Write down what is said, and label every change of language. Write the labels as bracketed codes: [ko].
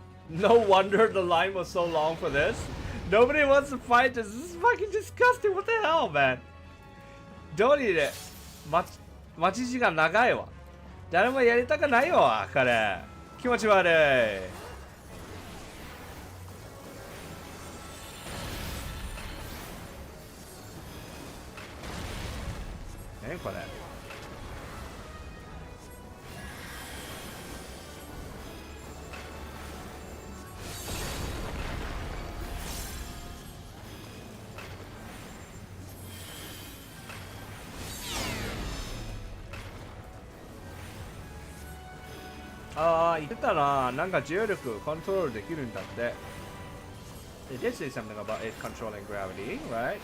[en] No wonder the line was so long for this. Nobody wants to fight this. This is fucking disgusting. What the hell, man? [ja] どうりで待ち時間長いわ。誰もやりたくないわ、彼。気持ち悪い。何これ。ああ、言ってたな。なんか重力コントロールできるんだって。 [en] They did say something about it controlling gravity, right?